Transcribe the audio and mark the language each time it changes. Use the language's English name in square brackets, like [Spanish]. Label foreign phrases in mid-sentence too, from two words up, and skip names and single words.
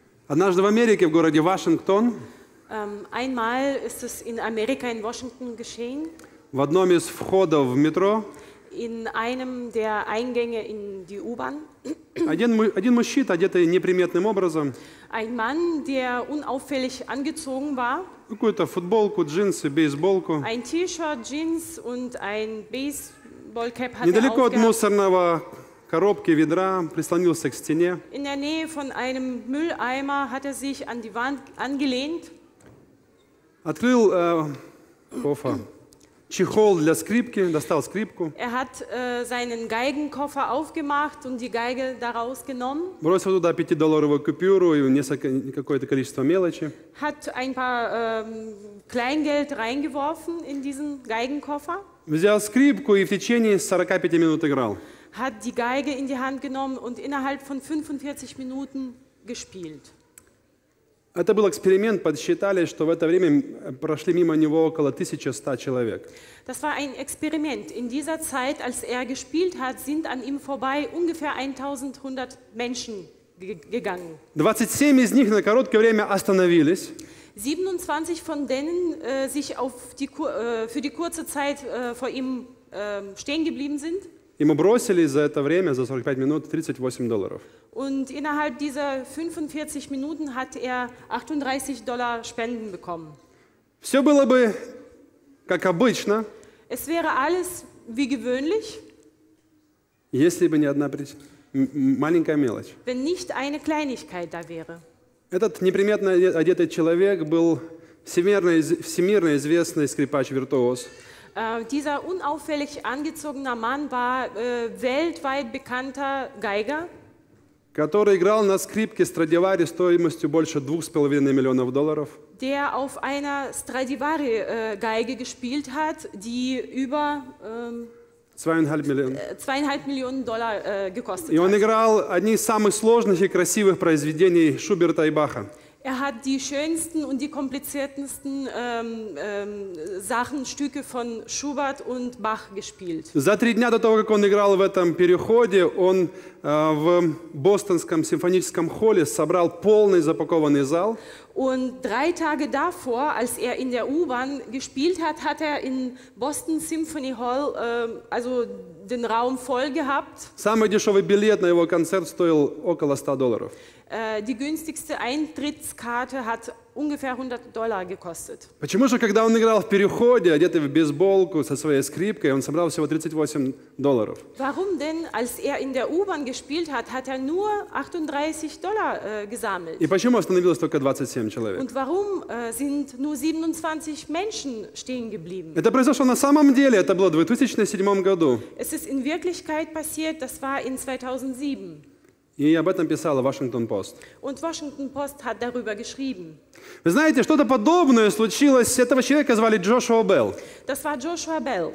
[Russian] Однажды в Америке, в городе Вашингтон, [German] Einmal ist es in Amerika, in Washington geschehen, [Russian] в одном из входов в метро, [German] in einem der Eingänge in die U-Bahn. [Russian] один мужчина, одетый неприметным образом, [German] Ein Mann, der unauffällig angezogen war, [Russian] какую-то футболку, джинсы, бейсболку, [German] ein T-Shirt, Jeans und ein Baseballcap hat er [Russian] недалеко от [German] aufgehabt. [Russian] мусорного коробки, ведра, прислонился к стене, [German] In der Nähe von einem Mülleimer hat er sich an die Wand angelehnt, [Russian] открыл чехол для скрипки, достал скрипку, [German] er hat seinen Geigenkoffer aufgemacht und die Geige daraus genommen, [Russian] бросил туда 5-долларовую купюру и какое-то количество мелочи, [German] hat ein paar Kleingeld reingeworfen in diesen Geigenkoffer, [Russian] взял скрипку и в течение 45 минут играл. [German] hat die Geige in die Hand genommen und innerhalb von 45 Minuten gespielt. [Russian] Это был эксперимент, подсчитали, что в это время прошли мимо него около 1100 человек. [German] Das war ein Experiment. In dieser Zeit, als er gespielt hat, sind an ihm vorbei ungefähr 1100 Menschen gegangen. [Russian] 27 из них на короткое время остановились. [German] 27 von denen sich für die kurze Zeit vor ihm stehen geblieben sind. [Russian] Ему бросили за это время, за 45 минут, 38 долларов. [German] Und innerhalb dieser 45 Minuten hat er $38 Spenden bekommen. [Russian] Все было бы как обычно, [German] Es wäre alles wie gewöhnlich, [Russian] если бы не одна маленькая мелочь. [German] wenn nicht eine Kleinigkeit da wäre. [Russian] Этот неприметно одетый человек был всемирно известный скрипач-виртуоз. [German] Dieser unauffällig angezogene Mann war weltweit bekannter Geiger, [Russian] который играл на скрипке Страдивари стоимостью больше $2,5 миллионов, [German] der auf einer Stradivari-Geige gespielt hat, die über $2,5 Millionen gekostet [Russian] И он [German] hat. [Russian] играл одни из самых сложных и красивых произведений Шуберта и Баха. [German] Er hat die schönsten und die kompliziertesten Stücke von Schubert und Bach gespielt. [Russian] За 3 дня до того, как он играл в этом переходе, он в Бостонском симфоническом холле собрал полный запакованный зал. [German] Und 3 Tage davor, als er in der U-Bahn gespielt hat, hat er in Boston Symphony Hall den Raum voll gehabt. [Russian] Самый дешевый билет на его концерт стоил около $100. [German] Die günstigste Eintrittskarte hat ungefähr $100 gekostet. [Russian] Почему же, когда он играл в переходе, одетый в бейсболку со своей скрипкой, он собрал всего $38? [German] Warum denn, als er in der U-Bahn gespielt hat, hat er nur $38 gesammelt? [Russian] И почему остановилось только 27 человек? [German] Und warum sind nur 27 Menschen stehen geblieben? [Russian] Это произошло на самом деле, это было в 2007 году. [German] Es ist in Wirklichkeit passiert, das war in 2007. [Russian] И об этом писала Washington Post. [German] Und Washington Post hat darüber geschrieben. [Russian] Вы знаете, что-то подобное случилось. Этого человека звали Джошуа Белл. [German] Das war Joshua Bell.